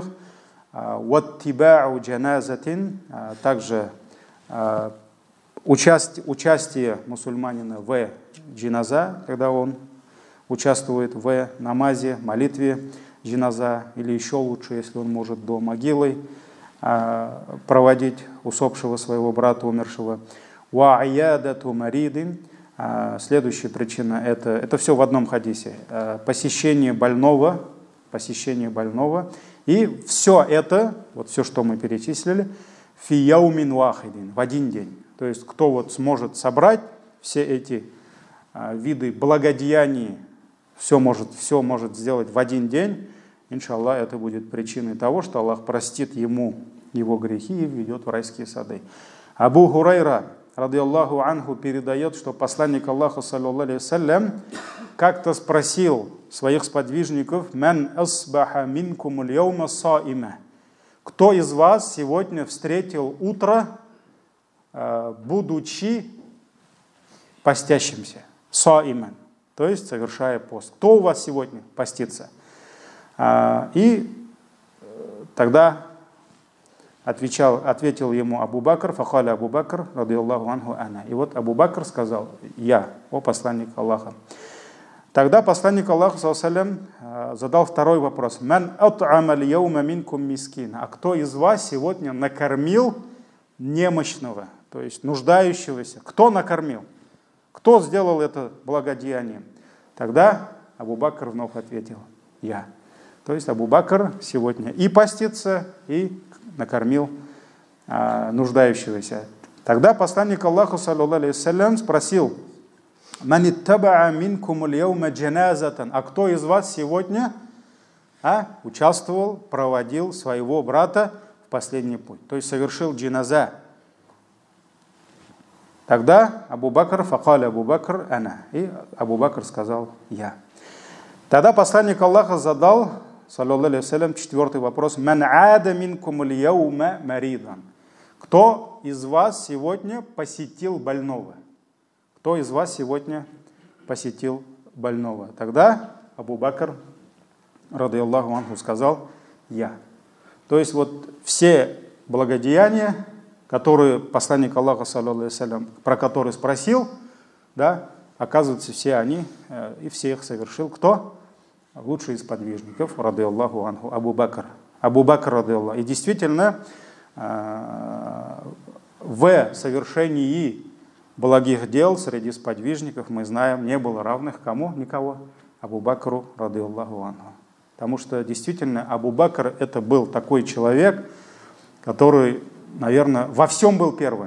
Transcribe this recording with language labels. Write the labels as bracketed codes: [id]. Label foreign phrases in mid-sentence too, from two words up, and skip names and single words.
[ar] واتباع جنازة, [ru] также участие мусульманина в джиназа, когда он участвует в намазе, молитве джиназа, или еще лучше, если он может до могилы проводить усопшего своего брата, умершего. [ar] وعيادة مريض. [ru] Следующая причина, это все в одном хадисе. Посещение больного. И все это, вот все, что мы перечислили, [ar] في يوم واحد, [ru] в один день. То есть, кто вот сможет собрать все эти виды благодеяний, все может сделать в один день, иншаллах, это будет причиной того, что Аллах простит ему его грехи и введет в райские сады. Абу Хурайра, [ar] радийаллаху анху, [ru] передает, что посланник Аллаха, [ar] саллаллаху алейхи вассалям, [ru] как-то спросил своих сподвижников: [ar] «من أصبح منكم اليوم صائما». [ru] Кто из вас сегодня встретил утро, будучи постящимся? Саиман, то есть совершая пост. Кто у вас сегодня постится? И тогда ответил ему Абу Бакр, [ar] фахаля Абу Бакр, радийаллаху анху ана. [ru] И вот Абу Бакр сказал: я, о посланник Аллаха. Тогда посланник Аллаха, [ar] саллаллаху алейхи вассалям, [ru] задал второй вопрос. [ar] من أطعم اليوم منكم مسكين. [ru] А кто из вас сегодня накормил немощного, то есть нуждающегося? Кто накормил? Кто сделал это благодеяние? Тогда Абу Бакр вновь ответил: я. То есть Абу Бакр сегодня и постится, и накормил нуждающегося. Тогда посланник Аллаха, [ar] саллаллаху алейхи вассалям, [ru] спросил: [ar] «Ман иттабаа минкум аль-яума джаназатан». [ru] А кто из вас сегодня участвовал, проводил своего брата в последний путь? То есть совершил джиназа. Тогда Абу Бакр, [ar] факаля Абу Бакр, [ru] ана. И Абу Бакр сказал: я. Тогда посланник Аллаха задал, [ar] саллаллаху алейхи вассалям, [ru] четвертый вопрос: [ar] «من عاد منكم اليوم مريضا». [ru] Кто из вас сегодня посетил больного? Кто из вас сегодня посетил больного? Тогда Абу Бакр, [ar] радийаллаху анху, [ru] сказал: я. То есть вот все благодеяния, которые посланник Аллаха, [ar] саллаллаху алейхи вассалям, [ru] про которые спросил, да, оказывается, все они и все их совершил кто? Лучший из подвижников, [ar] радийаллаху анху, [ru] Абу Бакр. Абу Бакр, радийаллаху. И действительно, в совершении благих дел среди сподвижников, мы знаем, не было равных кому? Никого. Абу Бакру, [ar] радийаллаху анху. [ru] Потому что действительно Абу Бакр это был такой человек, который, наверное, во всем был первым.